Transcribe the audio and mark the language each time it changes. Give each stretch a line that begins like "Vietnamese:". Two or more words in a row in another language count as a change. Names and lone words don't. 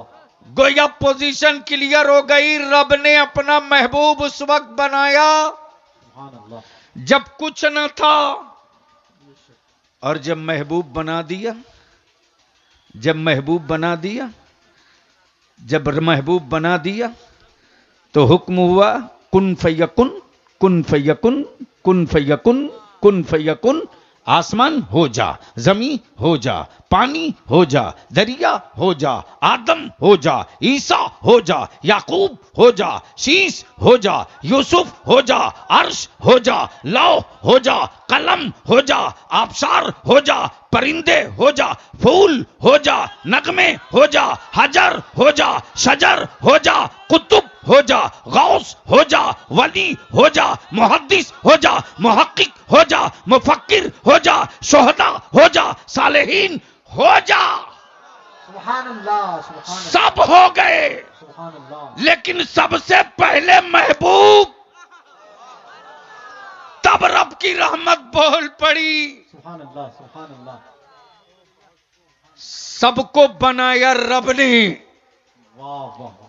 Hindi: गोया
English: position clear
Hindi: हो गई। रब ने अपना महबूब उस वक्त बनाया
Arabic: سبحان الله,
Hindi: जब कुछ न था, और जब महबूब बना दिया, जब महबूब बना दिया, जब महबूब बना दिया, तो हुक्म हुआ
Arabic: كن فيكون، كن فيكون، كن فيكون، كن فيكون.
Hindi: आसमान हो जा, जमीन हो जा, पानी हो जा, दरिया हो जा, आदम हो जा, ईसा हो जा, याकूब हो जा, शीस हो जा, यूसुफ हो जा, अर्श हो जा, लौह हो जा, कलम हो जा, आबशार हो जा, परिंदे हो जा, फूल हो जा, नगमे हो जा, हजर हो जा, शजर हो जा, कुतुब हो जा, गौस हो जा, वली हो जा, मुहद्दिस हो जा, मुहक्किक हो जा, मुफक्किर हो जा, शोहदा हो जा, सालेहीन हो जा।
Arabic: سبحان الله، سبحان الله,
Hindi: सब हो गए,
Arabic: سبحان الله.
Hindi: लेकिन सबसे पहले महबूब, तब रब की रहमत बोल पड़ी।
Arabic: سبحان الله، سبحان الله.
Hindi: सबको बनाया रब ने वाह वाह वाह,